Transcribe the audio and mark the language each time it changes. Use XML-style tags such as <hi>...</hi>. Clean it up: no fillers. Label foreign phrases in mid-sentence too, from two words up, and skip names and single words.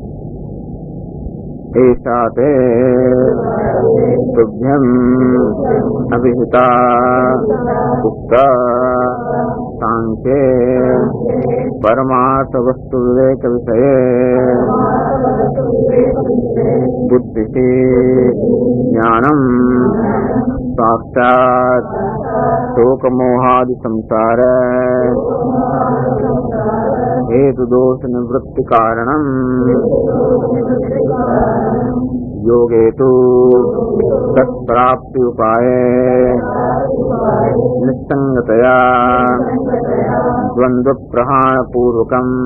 <sa>એષા તે તુભ્યં અભિહિતા ઉક્તા સાંખ્યે પરમાર્થ વસ્તુ વિવેક વિષયે બુદ્ધિ જ્ઞાનમ સાક્ષાત શોકમોહાદિ સંસાર हेतु दोष निवृत्ति कारणम योगे तो तत्प्राप्ति उपाय निस्संगतया द्वंद्व प्रहाण पूर्वकम</sa>